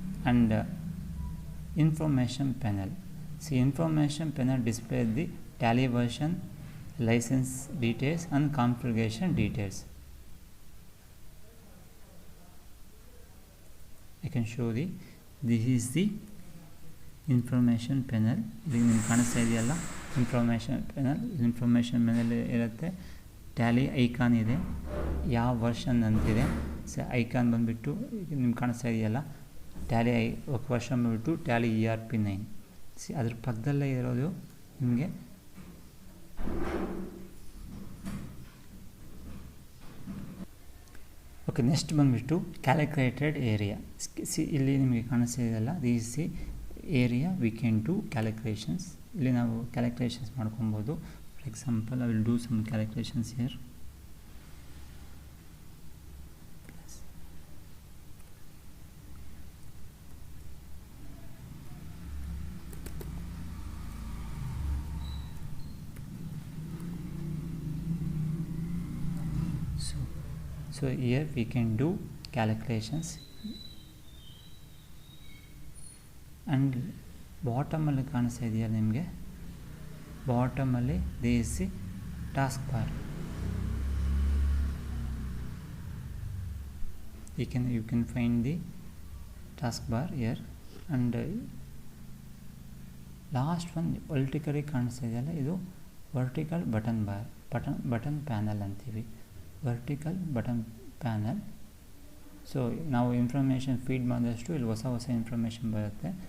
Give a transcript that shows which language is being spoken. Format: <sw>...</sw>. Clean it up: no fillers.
<en>And information panel. See, information panel displays the Tally version, license details and configuration details. I can show this is the information panel.</en> <kn>ಇಲ್ಲಿ ನಿಮ್ಗೆ ಕಾಣಿಸ್ತಾ ಇದೆಯಲ್ಲ information panel ಇರುತ್ತೆ. Tally icon ಇದೆ, ಯಾವ version ಅಂತಿದೆ. Icon ಬಂದುಬಿಟ್ಟು ನಿಮ್ಗೆ ಕಾಣಿಸ್ತಾ ಇದೆಯಲ್ಲ, ಟ್ಯಾಲಿ ವರ್ಷನ್ ಬಂದುಬಿಟ್ಟು ಟ್ಯಾಲಿ ERP9. ಅದ್ರ ಪಕ್ಕದಲ್ಲೇ ಇರೋದು ನಿಮಗೆ ಓಕೆ. ನೆಕ್ಸ್ಟ್ ಬಂದುಬಿಟ್ಟು ಕ್ಯಾಲ್ಕುಲೇಟೆಡ್ ಏರಿಯಾ. ಇಲ್ಲಿ ನಿಮಗೆ ಕಾಣಿಸ್ತಿದೆಯಲ್ಲ,</kn> <en>This the area we can do calculations.</en> <kn>ಇಲ್ಲಿ ನಾವು ಕ್ಯಾಲ್ಕುಲೇಷನ್ಸ್ ಮಾಡ್ಕೊಬೋದು.</kn> <en>For example I will do some calculations here. So here we can do calculations.</en> <kn>And bottom ಅಲ್ಲಿ ಕಾಣಿಸ್ತಾ ಇದೆಯಲ್ಲ ನಿಮಗೆ, ಬಾಟಮ್ ಅಲ್ಲಿ</kn> <en>this is task bar. You can find the task bar here.</en> <kn>And last one vertically ಕಾಣಿಸ್ತಾ ಇದೆಯಲ್ಲ, ಇದು vertical button bar, button panel ಅಂತೀವಿ. Vertical button panel. So ನಾವು ಇನ್ಫಾರ್ಮೇಷನ್ ಫೀಡ್ ಮಾಡಿದಷ್ಟು ಇಲ್ಲಿ ಹೊಸ ಇನ್ಫಾರ್ಮೇಷನ್ ಬರುತ್ತೆ.</kn>